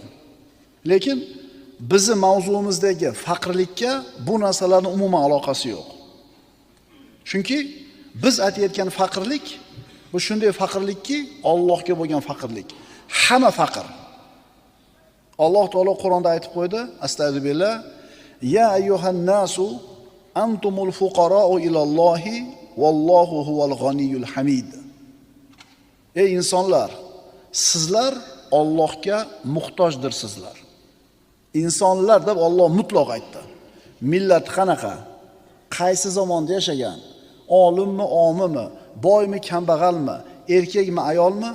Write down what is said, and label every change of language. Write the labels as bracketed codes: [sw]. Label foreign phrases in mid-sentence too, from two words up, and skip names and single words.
[uz] Lekin bizning mavzuimizdagi faqirlikka bu narsalarning umuman aloqasi yo'q. Chunki biz aytayotgan faqirlik bu shunday faqirlikki, Allohga bo'lgan faqirlik. Hamma faqir. Alloh taolo Qur'onda aytib qo'ydi, astagfirullah, [ar] يا أيها الناس أنتم الفقراء إلى الله والله هو الغني الحميد. [uz] Ey insonlar, sizlar Allohga muhtojdirsizlar. İnsonlar deb Alloh mutlaq aytdi. Millat qanaqa? Qaysi zamonda yashagan? Olimmi, omimi, boymi, kambag'almi, erkakmi, ayolmi?